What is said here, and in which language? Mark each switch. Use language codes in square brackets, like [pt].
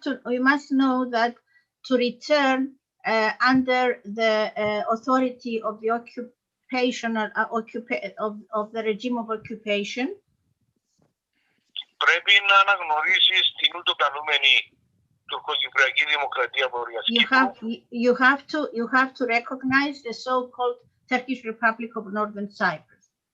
[en] we must know that to return under the authority of the occupational of the regime of occupation, [el] πρέπει να αναγνωρίσεις την ούτω καλούμενη τουρκοκυπριακή δημοκρατία Βορειάς Κύπρου. [en] You have to recognize the so-called Turkish Republic of Northern Cyprus.